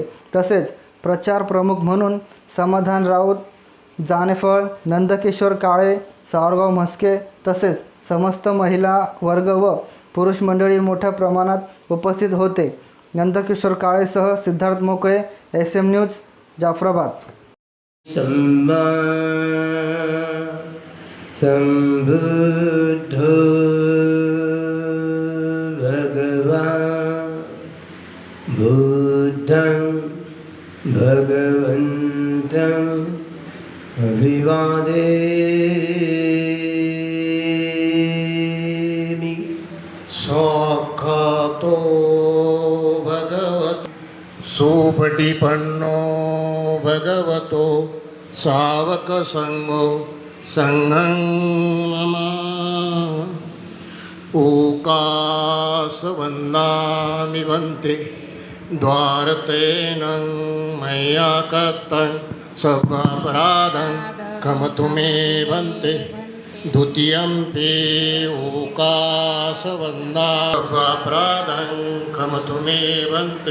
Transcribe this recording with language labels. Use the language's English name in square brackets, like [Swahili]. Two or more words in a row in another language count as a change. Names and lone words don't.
[Marathi] तसेच प्रचार प्रमुख म्हणून समाधान राऊत, जानेफळ, नंदकिशोर काळे, सावरगाव म्हस्के तसेच समस्त महिला वर्ग व पुरुष मंडळी मोठ्या प्रमाणात उपस्थित होते। नंदकिशोर काळेसह सिद्धार्थ मोकळे, SM न्यूज, जाफराबाद। [Pali] संबुद्धो भगवान् बुद्धं भगवन्तं अभिवादेमि। साक्षातो भगवतो सुपटिपन्नो भगवतो सावकसंगो संघं नमामि। ओकासवन्दामि वन्ते द्वारतेन मया कृतं सर्वापराधं क्षमतु मे वन्ते। द्वितीयंपि ओकासवन्दामि सर्वापराधं क्षमतु मे वन्ते।